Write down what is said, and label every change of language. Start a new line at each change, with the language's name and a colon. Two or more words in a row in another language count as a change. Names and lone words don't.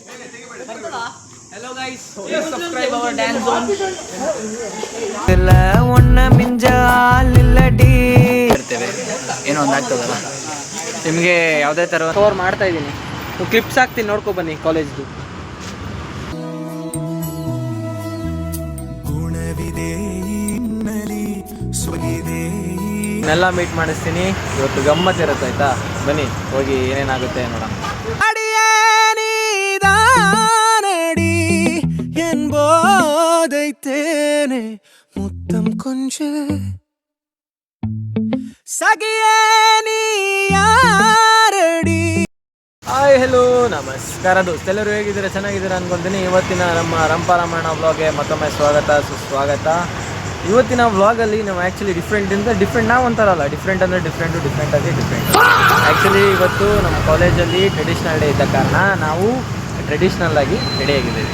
Kannada: ಏನೋ ಒಂದು ಆಗ್ತದಲ್ಲ ನಿಮಗೆ ಯಾವುದೇ ಥರ ಕವರ್ ಮಾಡ್ತಾ ಇದ್ದೀನಿ. ಕ್ಲಿಪ್ಸ್ ಹಾಕ್ತೀನಿ, ನೋಡ್ಕೊ ಬನ್ನಿ ಕಾಲೇಜ್ದು. ನೆಲ್ಲ ಮೀಟ್ ಮಾಡಿಸ್ತೀನಿ. ಇವತ್ತು ಗಮ್ಮತ್ ಇರುತ್ತೆ ಆಯ್ತಾ, ಬನ್ನಿ ಹೋಗಿ ಏನೇನಾಗುತ್ತೆ ನೋಡೋಣ.
Tamil: என்போதைத்தேனே முத்தம் கொஞ்ச சகியே நீ ಯಾರಡಿ.
English: hi hello
Kannada: ನಮಸ್ಕಾರ ದೋಸ್ತ, ಎಲ್ಲರೂ ಹೇಗಿದ್ದೀರಾ? ಚೆನ್ನಾಗಿದ್ದೀರಾ ಅನ್ಕೊಂತೀನಿ. ಇವತ್ತಿನ ನಮ್ಮ ರಂಪಾರಾಮಾಯಣ ವ್ಲಾಗ್ಗೆ ಮತ್ತೊಮ್ಮೆ ಸ್ವಾಗತ ಸುಸ್ವಾಗತ. ಇವತ್ತಿನ ವ್ಲಾಗಲ್ಲಿ ನಾವು
English: actually different
Kannada: ನಾವು ಅಂತಾರಲ್ಲ, ಡಿಫ್ರೆಂಟ್ ಆಗಿ ಡಿಫ್ರೆಂಟ್. ಆ್ಯಕ್ಚುಲಿ ಇವತ್ತು ನಮ್ಮ ಕಾಲೇಜಲ್ಲಿ
English: traditional day
Kannada: ಇದ್ದ ಕಾರಣ ನಾವು ಟ್ರೆಡಿಷ್ನಲ್ ಆಗಿ ರೆಡಿಯಾಗಿದ್ದೀವಿ.